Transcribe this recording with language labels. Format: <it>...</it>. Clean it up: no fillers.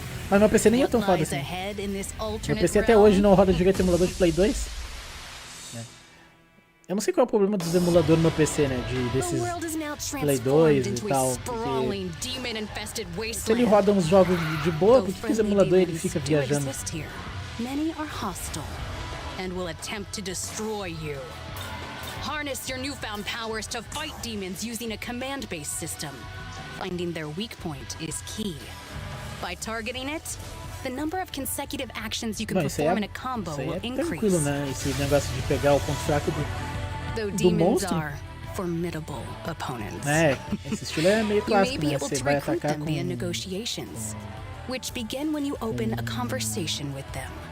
<pt>Mas meu PC nem é tão foda assim. Meu PC até hoje não roda direito emulador de Play 2. Eu não sei qual é o problema dos emuladores no meu PC, né? Desses Play 2 e tal. Se ele roda uns jogos de boa, por que os emuladores ele fica viajando?</pt> <en>Harness your newfound powers to fight demons using a command-based system. Finding their weak point is key. By targeting it, the number of consecutive actions you can perform in a combo will increase.</en> <pt>Tranquilo, né? Esse negócio de pegar o ponto fraco do monstro.</pt> <en>Formidable opponents.</en> <pt>Esse estilo é meio clássico, né? Você vai atacar com...</pt> <en>which begin when you open a conversation with them.</en>